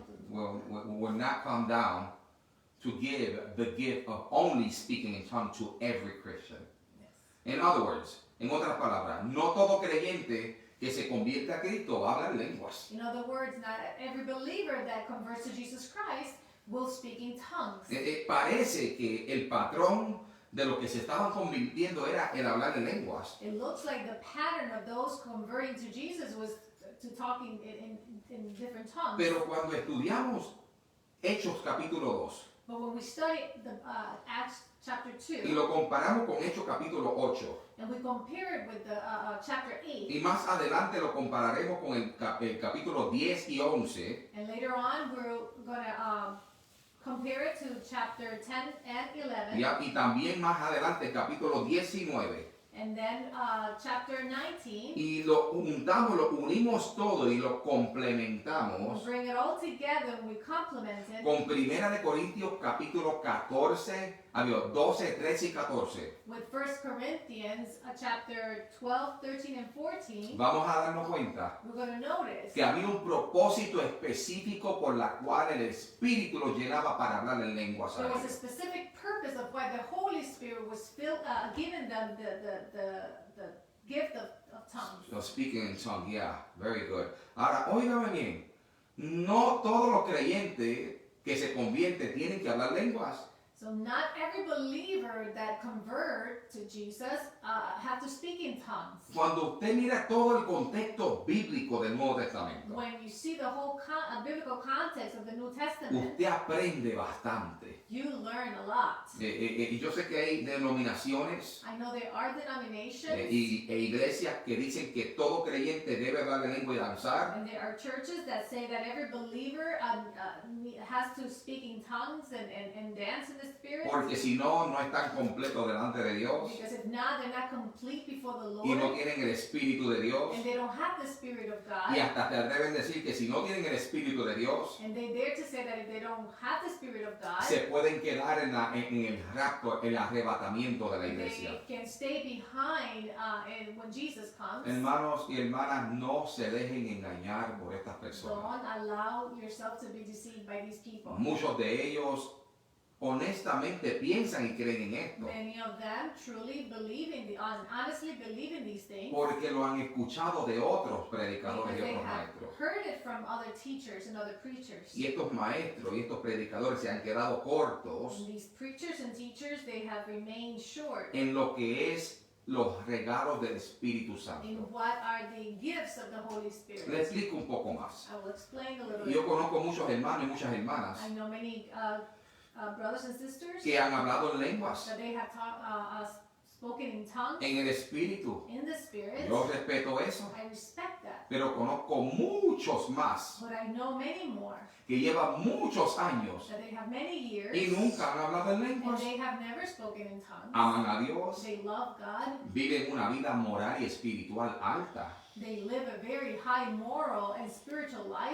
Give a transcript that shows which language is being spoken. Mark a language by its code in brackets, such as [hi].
[en] Will not come down to give the gift of only speaking in tongues to every Christian. In other words, [es] en otras palabras, no todo creyente que se convierte a Cristo va a hablar lenguas. [en] In other words, not every believer that converts to Jesus Christ will speak in tongues. [es] Parece que el patrón de lo que se estaban convirtiendo era el hablar en lenguas. [en] It looks like the pattern of those converting to Jesus was to talking in different tongues. [es] Pero cuando estudiamos Hechos capítulo 2 [en] But when we study the Acts chapter [es] y [en] 2, [es] lo comparamos con Hechos capítulo 8 [en] and we compare it with the chapter 8, [es] y más adelante lo compararemos con el capítulo 10 y 11, [en] and later on we're going to compare it to chapter 10 and 11, [es] y también más adelante el capítulo 19, [en] and then chapter 19. [es] y lo juntamos, lo unimos todo y lo [en] We [es] complementamos [en] bring it all together and we complement it [es] con Primera de Corintios capítulo 12, 13 y 14. [en] with 1 Corinthians chapter 12, 13, and 14. [es] Vamos a darnos cuenta [en] We're going to notice [es] que había un propósito específico por la cual el Espíritu los llenaba para hablar en lenguas. [en] there was a specific purpose of why the Holy Spirit was given them the gift of tongues. So speaking in tongue, yeah, very good. [es] Ahora, óigame bien, no todos los creyentes que se convierten tienen que hablar lenguas. [en] So not every believer that convert to Jesus have to speak in tongues. [es] Cuando usted mira todo el contexto bíblico del Nuevo Testamento, [en] When you see the whole biblical context of the New Testament, [es] usted aprende bastante. [en] you learn a lot. [es] Y yo sé que hay denominaciones [en] I know there are denominations [es] e iglesias que dicen que todo creyente debe hablar en lengua y danzar. [en] and there are churches that say that every believer has to speak in tongues and dance in the Spirit. [es] Porque si no, no están completos delante de Dios [en] Because if not, they're not complete before the [es] y no [en] Lord [es] tienen el Espíritu de Dios. [en] and they don't have the Spirit of God. [es] Y hasta te atreven a decir que si no tienen el Espíritu de Dios, [en] And they dare to say that if they don't have the Spirit of God, [es] se pueden quedar en el rapto, el arrebatamiento de la iglesia. [en] they can stay behind when Jesus comes. [es] Hermanos y hermanas, no se dejen engañar por estas personas. [en] Don't allow yourself to be deceived by these people. [es] Muchos de ellos honestamente piensan y creen en esto [en] Many of them truly believe honestly believe in these things [es] porque lo han escuchado de otros [en] because [es] predicadores y [en] they [es] otros [en] have [es] maestros. [en] heard it from other teachers and other preachers. [es] Y estos maestros y estos predicadores se han quedado cortos [en] And these preachers and teachers, they have remained short [es] en lo que es los regalos del Espíritu [en] in [es] Santo. [en] what are the gifts of the Holy [es] Le [en] Spirit. [es] explico un poco más. [en] I will explain a little [es] Yo [en] bit. [es] conozco muchos hermanos y muchas hermanas [en] I know many brothers and sisters [es] que han hablado en lenguas, [en] that they have spoken in tongues, [es] en el Espíritu. [en] in the Spirit. [es] Yo respeto eso, [en] I respect that. [es] pero conozco muchos más [en] But I know many more [es] que llevan muchos años [en] that they have many years [es] y nunca han hablado en [en] and [es] lenguas. [en] they have never spoken in tongues. [es] Aman a Dios, [en] They love God. [es] viven una vida moral y espiritual alta, [en] They live a very high moral and spiritual life.